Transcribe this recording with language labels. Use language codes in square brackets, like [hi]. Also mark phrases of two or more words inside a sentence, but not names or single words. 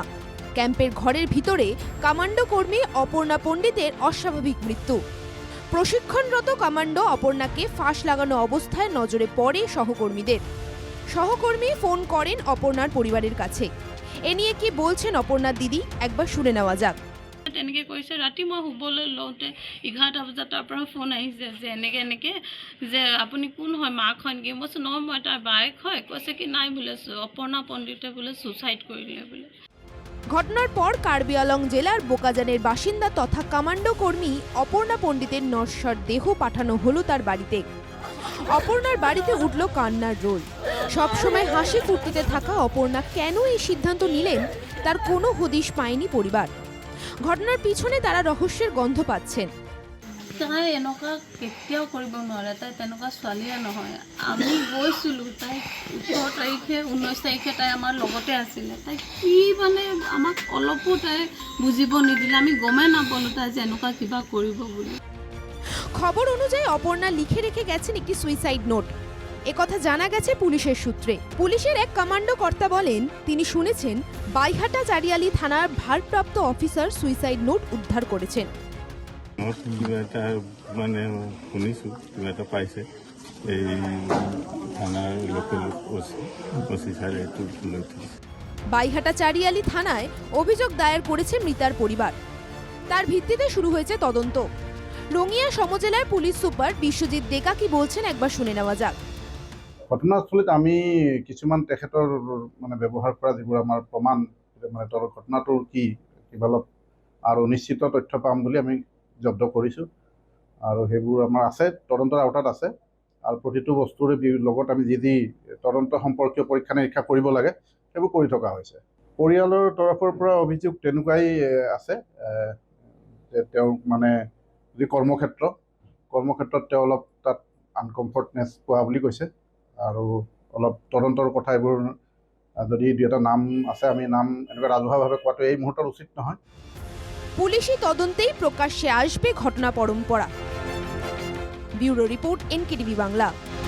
[bn] ক্যাম্পের ঘরের ভিতরে কমান্ডো কর্মী অপর্ণা পণ্ডিতের অস্বাভাবিক মৃত্যু। প্রশিক্ষণরত কমান্ডো অপর্ণাকে ফাঁস লাগানো অবস্থায় নজরে পড়ে সহকর্মীদের। সহকর্মী ফোন করেন অপর্ণার পরিবারের কাছে। এ নিয়ে কি বলছেন অপর্ণার দিদি, একবার শুনে নেওয়া যাক। [as] তেনেকৈ কৈছে ৰাতি মই শুবলৈ লওঁতে 11টা বজাত তাৰ পৰা ফোন আহিছে যে এনেকৈ যে আপুনি কোন হয়, মাক হয় নেকি? মই কৈছোঁ নহয়, মই তাৰ বায়েক হয়। কৈছে কি নাই বোলে অপৰ্ণা পণ্ডিতে বোলে সুইচাইড কৰিলে বোলে। [bn] ঘটনার পর কার্বি আংলং জেলার বোকাজানের বাসিন্দা তথা কমান্ডো কর্মী অপর্ণা পণ্ডিতের নশ্বর দেহ পাঠানো হলো তার বাড়িতে। অপর্ণার বাড়িতে উঠল কান্নার রোল। সবসময় হাসি ফুর্তিতে থাকা অপর্ণা কেন এই সিদ্ধান্ত নিলেন তার কোনো হদিশ পায়নি পরিবার। ঘটনার পিছনে তারা রহস্যের গন্ধ পাচ্ছেন। [as] তাই এনেকুৱা কেতিয়াও কৰিব নোৱাৰে, তাই তেনেকুৱা ছোৱালীয়ে নহয়। আমি গৈছিলোঁ, তাই 18 তাৰিখে 19 তাৰিখে তাই আমাৰ লগতে আছিলে। তাই কি মানে আমাক অলপো তাই বুজিব নিদিলে, আমি গমেই নাপালোঁ তাই যে এনেকুৱা কিবা কৰিব বুলি। [bn] খবর অনুযায়ী অপর্ণা লিখে রেখে গেছেন একটি সুইসাইড নোট। একথা জানা গেছে পুলিশের সূত্রে। পুলিশের এক কমান্ডো কর্তা বলেন তিনি শুনেছেন বাইহাটা চারিয়ালি থানার ভারপ্রাপ্ত অফিসার সুইসাইড নোট উদ্ধার করেছেন। [as] কিবা এটা মানে শুনিছোঁ, কিবা এটা পাইছে এই থানার লোকেল ওসি স্যার [bn] একটু তুলে উঠেছে। বাইহাটা চারিয়ালি থানায় অভিযোগ দায়ের করেছে মৃতার পরিবার। তার ভিত্তিতে শুরু হয়েছে তদন্ত। রঙিয়া সমজেলার পুলিশ সুপার বিশ্বজিৎ ডেকা কি বলছেন একবার শুনে নেওয়া যাক। [as] ঘটনাস্থলীত আমি কিছুমান তেখেতৰ মানে ব্যৱহাৰ কৰা যিবোৰ আমাৰ প্ৰমাণ, মানে ঘটনাটোৰ কি কিবা অলপ আৰু নিশ্চিত তথ্য পাম বুলি আমি জব্দ কৰিছোঁ আৰু সেইবোৰ আমাৰ আছে, তদন্তৰ আওতাত আছে। আৰু প্ৰতিটো বস্তুৰে লগত আমি যি তদন্ত সম্পৰ্কীয় পৰীক্ষা নিৰীক্ষা কৰিব লাগে সেইবোৰ কৰি থকা হৈছে। পৰিয়ালৰ তৰফৰ পৰা অভিযোগ তেনেকুৱাই আছে যে তেওঁ মানে যি কৰ্মক্ষেত্ৰত তেওঁ অলপ তাত আনকমফৰ্টনেছ পোৱা বুলি কৈছে। আৰু অলপ তদন্তৰ কথা এইবোৰ যদি দুই এটা নাম আছে, আমি নাম এনেকুৱা ৰাজহুৱাভাৱে কোৱাটো এই মুহূৰ্তত উচিত নহয়। [bn] পুলিশি তদন্তেই প্রকাশ্যে আসবে ঘটনা পরম্পরা। ব্যুরো রিপোর্ট, NKTV বাংলা।